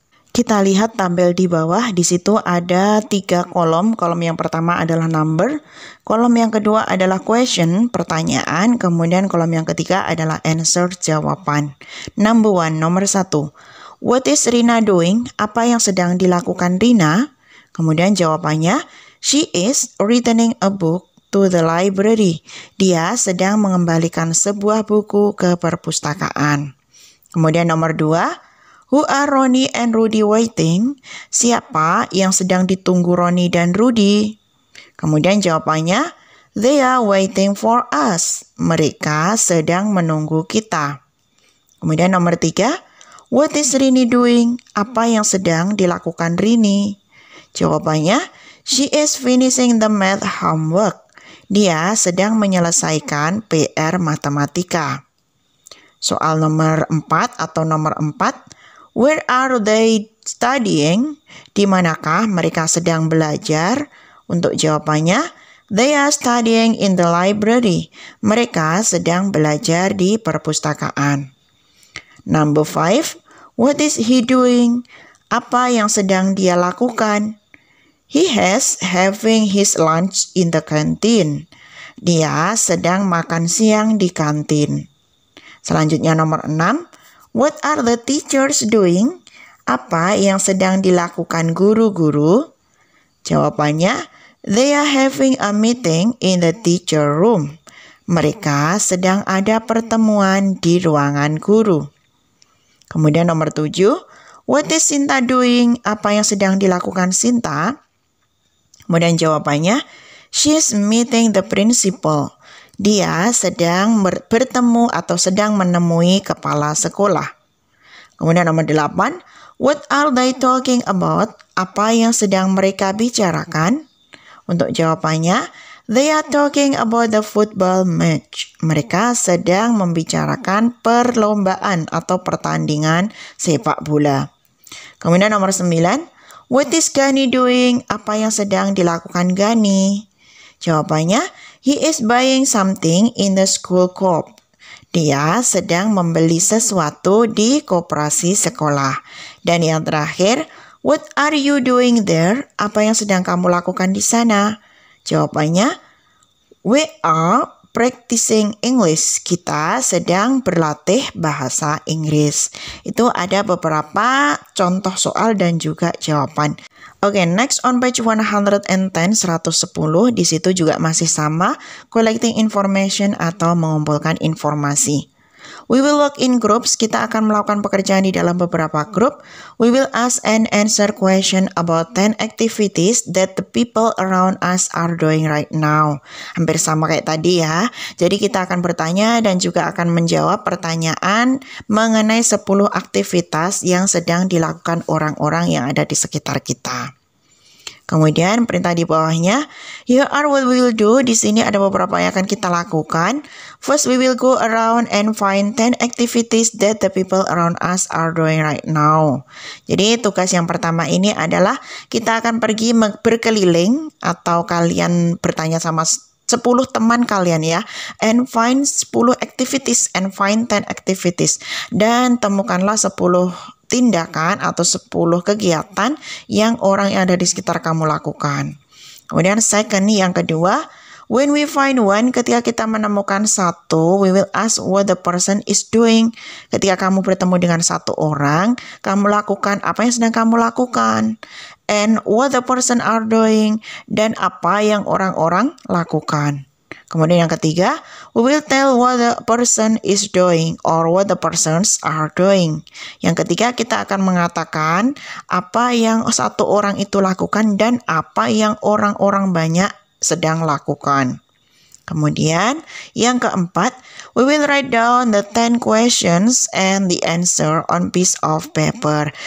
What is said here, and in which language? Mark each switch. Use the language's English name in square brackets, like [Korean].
[Indonesian] Kita lihat tabel di bawah, di situ ada 3 kolom. Kolom yang pertama adalah number, kolom yang kedua adalah question, pertanyaan, kemudian kolom yang ketiga adalah answer, jawaban. [English] Number 1, [Indonesian] nomor 1. [English] What is Rina doing? [Indonesian] Apa yang sedang dilakukan Rina? Kemudian jawabannya, [English] she is returning a book to the library. [Indonesian] Dia sedang mengembalikan sebuah buku ke perpustakaan. Kemudian nomor 2, [English] who are Ronnie and Rudy waiting? [Indonesian] Siapa yang sedang ditunggu Ronnie dan Rudy? Kemudian jawabannya, [English] they are waiting for us. [Indonesian] Mereka sedang menunggu kita. Kemudian nomor 3, [English] what is Rini doing? [Indonesian] Apa yang sedang dilakukan Rini? Jawabannya, [English] she is finishing the math homework. [Indonesian] Dia sedang menyelesaikan PR matematika. Soal nomor 4 atau nomor 4, [English] where are they studying? [Indonesian] Di manakah mereka sedang belajar? Untuk jawabannya, [English] they are studying in the library. [Indonesian] Mereka sedang belajar di perpustakaan. [English] Number 5, what is he doing? [Indonesian] Apa yang sedang dia lakukan? [English] He has having his lunch in the canteen. [Indonesian] Dia sedang makan siang di kantin. Selanjutnya nomor 6. [English] What are the teachers doing? [Indonesian] Apa yang sedang dilakukan guru-guru? Jawabannya, [English] they are having a meeting in the teacher room. [Indonesian] Mereka sedang ada pertemuan di ruangan guru. Kemudian nomor 7, [English] what is Sinta doing? [Indonesian] Apa yang sedang dilakukan Sinta? Kemudian jawabannya, [English] she is meeting the principal. [Indonesian] Dia sedang bertemu atau sedang menemui kepala sekolah. Kemudian nomor 8, [English] what are they talking about? [Indonesian] Apa yang sedang mereka bicarakan? Untuk jawabannya, [English] they are talking about the football match. [Indonesian] Mereka sedang membicarakan perlombaan atau pertandingan sepak bola. Kemudian nomor 9, [English] what is Gani doing? [Indonesian] Apa yang sedang dilakukan Gani? Jawabannya, [English] he is buying something in the school coop. [Indonesian] Dia sedang membeli sesuatu di koperasi sekolah. Dan yang terakhir, [English] what are you doing there? [Indonesian] Apa yang sedang kamu lakukan di sana? Jawabannya, [English] we are practicing English. [Indonesian] Kita sedang berlatih bahasa Inggris. Itu ada beberapa contoh soal dan juga jawaban. Oke, [English] next on page 110, 110, [Indonesian] di situ juga masih sama, [English] collecting information [Indonesian] atau mengumpulkan informasi. [English] We will work in groups, [Indonesian] kita akan melakukan pekerjaan di dalam beberapa grup. [English] We will ask and answer question about 10 activities that the people around us are doing right now. [Indonesian] Hampir sama kayak tadi ya. Jadi kita akan bertanya dan juga akan menjawab pertanyaan mengenai 10 aktivitas yang sedang dilakukan orang-orang yang ada di sekitar kita. Kemudian perintah di bawahnya, [English] here are what we will do. [Indonesian] Di sini ada beberapa yang akan kita lakukan. [English] First, we will go around and find 10 activities that the people around us are doing right now. [Indonesian] Jadi tugas yang pertama ini adalah kita akan pergi berkeliling atau kalian bertanya sama 10 teman kalian ya, [English] and find 10 activities [Indonesian] and find 10 activities. Dan temukanlah 10 tindakan atau 10 kegiatan yang orang yang ada di sekitar kamu lakukan. Kemudian [English] second, [Indonesian] yang kedua, [English] when we find one, [Indonesian] ketika kita menemukan satu, [English] we will ask what the person is doing. [Indonesian] Ketika kamu bertemu dengan satu orang, kamu lakukan apa yang sedang kamu lakukan. [English] And what the person are doing, [Indonesian] dan apa yang orang-orang lakukan. Kemudian yang ketiga, [English] we will tell what the person is doing or what the persons are doing. [Indonesian] Yang ketiga, kita akan mengatakan apa yang satu orang itu lakukan dan apa yang orang-orang banyak sedang lakukan. Kemudian yang keempat, [English] we will write down the 10 questions and the answer on piece of paper.